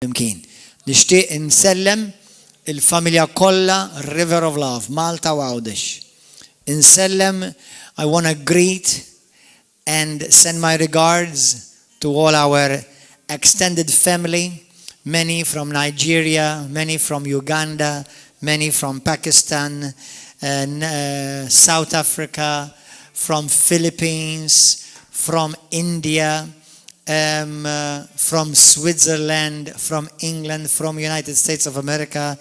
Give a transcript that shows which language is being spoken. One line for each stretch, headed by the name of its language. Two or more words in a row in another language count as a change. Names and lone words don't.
Maltese: Imkien. Nixtieq insellem il-familja kollha River of Love, Malta u Għawdex. Insellem,
English: I want to greet and send my regards to all our extended family, many from Nigeria, many from Uganda, many from Pakistan, South Africa, from Philippines, from India, from Switzerland, from England, from United States of America.